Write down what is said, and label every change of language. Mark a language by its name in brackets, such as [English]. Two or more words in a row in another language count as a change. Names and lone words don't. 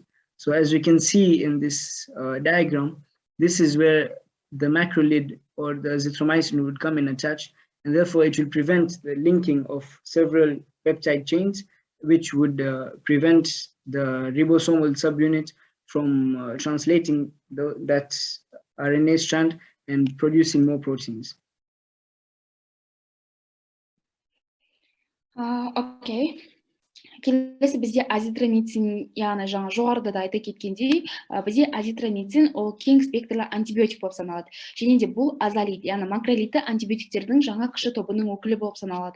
[English] So as we can see in this diagram, this is where the macrolide or the azithromycin would come and attach, and therefore it will prevent the linking of several peptide chains, which would prevent the ribosomal subunit from translating that RNA strand and producing more proteins. Okay. [Kazakh] Келесі бізде азитромицин, яғни жаңа жоғарыда да айта кеткендей, бізде азитромицин ол кең спектрлі антибиотик болып саналады. Және де бұл азалид, яғни макролидті антибиотиктердің жаңа кіші тобының өкілі болып саналады.